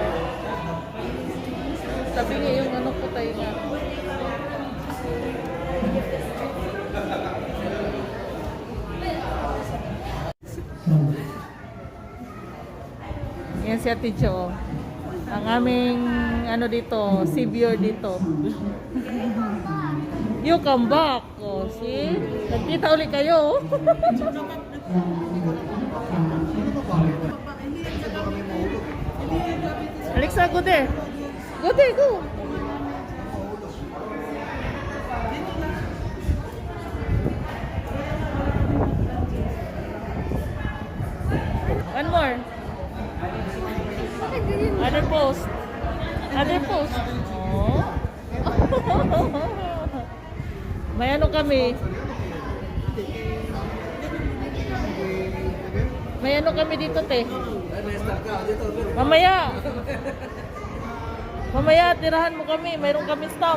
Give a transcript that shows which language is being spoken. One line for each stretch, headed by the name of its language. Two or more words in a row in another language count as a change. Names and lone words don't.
Filipino: Sabi niya yung ano ko tayo na. Yan si Ate Jo. Ang aming ano dito, savior dito.
English: You come back. Oh, see?
Filipino: Nagkita ulit kayo. Alexa,
English: go there. Go there, go. One more. Other post. Other post. Oh.
Filipino: May ano kami. May ano kami dito, te. Mamaya. Mamaya, tirahan mo kami. Mayroon kami stamp.